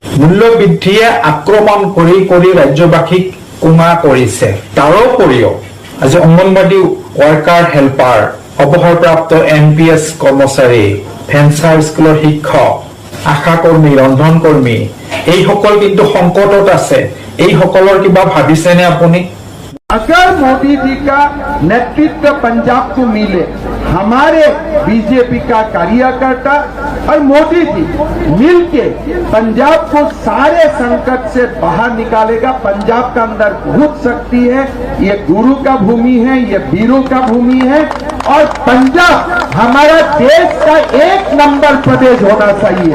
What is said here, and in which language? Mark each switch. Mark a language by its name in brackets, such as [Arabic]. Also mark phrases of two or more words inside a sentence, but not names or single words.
[Assamese] মূল্য বৃদ্ধিয়ে আক্ৰমণ কৰি ৰাজ্যবাসীক কোঙা কৰিছে। তাৰোপৰিও আজি অংগনবাদী [English] worker helper, [Assamese] অৱসৰপ্ৰাপ্ত MPS কৰ্মচাৰী, ভেঞ্চাৰ স্কুলৰ শিক্ষক, আশা কৰ্মী, ৰন্ধন কৰ্মী এইসকল কিন্তু সংকটত আছে। এইসকলৰ কিবা ভাবিছেনে আপুনি? [Hindi] अगर मोदी जी का नेतृत्व पंजाब को मिले, हमारे बीजेपी का कार्यकर्ता और मोदी जी मिलके पंजाब को सारे संकट से बाहर निकालेगा। पंजाब का अंदर बहुत शक्ति है, ये गुरु का भूमि है, ये वीरों का भूमि है और पंजाब हमारा देश का 1 नंबर प्रदेश होना चाहिए।